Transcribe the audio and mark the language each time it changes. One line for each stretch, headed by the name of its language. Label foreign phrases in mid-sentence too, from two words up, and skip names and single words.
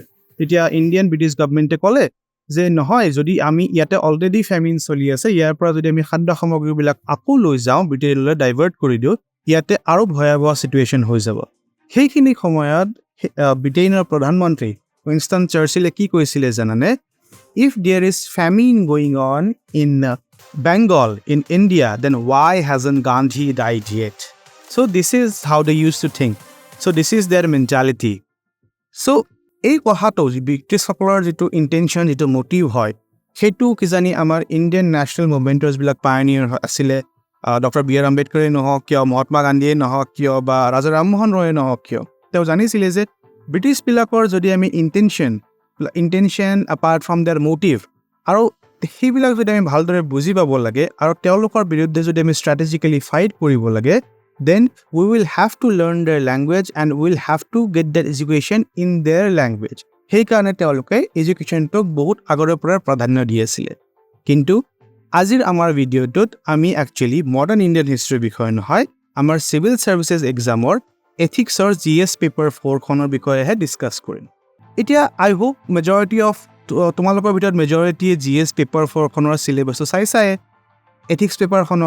Assamese: তেতিয়া
English: Indian British government
Assamese: ক'লে যে নহয়, যদি আমি ইয়াতে
English: already famine
Assamese: চলি আছে, ইয়াৰ পৰা যদি আমি খাদ্য সামগ্ৰীবিলাক আকৌ লৈ যাওঁ, ব্ৰিটেইনলৈ ডাইভাৰ্ট কৰি দিওঁ, ইয়াতে আৰু ভয়াৱহ চিটুৱেশ্যন হৈ যাব। সেইখিনি সময়ত ব্ৰিটেইনৰ প্ৰধানমন্ত্ৰী উইনষ্টন চাৰ্চিলে কি কৈছিলে জানানে?
English: If there is famine going on in Bengal, in India, then why hasn't Gandhi died yet? So this is how they used to think. So this is their mentality.
Assamese: So এই কথাটো ব্ৰিটিছসকলৰ যিটো ইণ্টেনশ্যন, যিটো মটিভ হয়, সেইটো কিজানি আমাৰ
English: Indian national
Assamese: মুভমেণ্টাৰ্ছবিলাক পায়নিয়াৰ আছিলে। ডক্টৰ বি আৰ আম্বেদকাৰেই নহওক কিয়, মহাত্মা গান্ধীয়ে নহওক কিয়, বা ৰাজা ৰামমোহন ৰয়ে নহওক কিয়, তেওঁ জানিছিলে যে ব্ৰিটিছবিলাকৰ যদি আমি ইণ্টেনশ্যন
English: apart from their motive,
Assamese: আৰু সেইবিলাক যদি আমি ভালদৰে বুজি পাব লাগে আৰু তেওঁলোকৰ বিৰুদ্ধে যদি আমি
English: strategically fight
Assamese: কৰিব লাগে,
English: then we will have to learn their language and we will have to get that education in their language.
Assamese: সেইকাৰণে তেওঁলোকে এডুকেশ্যনটোক বহুত আগৰে পৰা প্ৰাধান্য দি আছিলে। কিন্তু আজিৰ আমাৰ ভিডিঅ'টোত আমি একচুৱেলি
English: modern Indian history
Assamese: বিষয়ে নহয়, আমাৰ
English: civil services
Assamese: এক্সামৰ এথিক্সৰ
English: GS paper
Assamese: 4খনৰ বিষয়েহে ডিছকাছ কৰিম। এতিয়া
English: I hope majority of
Assamese: তোমালোকৰ ভিতৰত মেজৰিটিয়ে
English: GS paper
Assamese: 4খনৰ চিলেবাছটো চাই
English: ethics paper.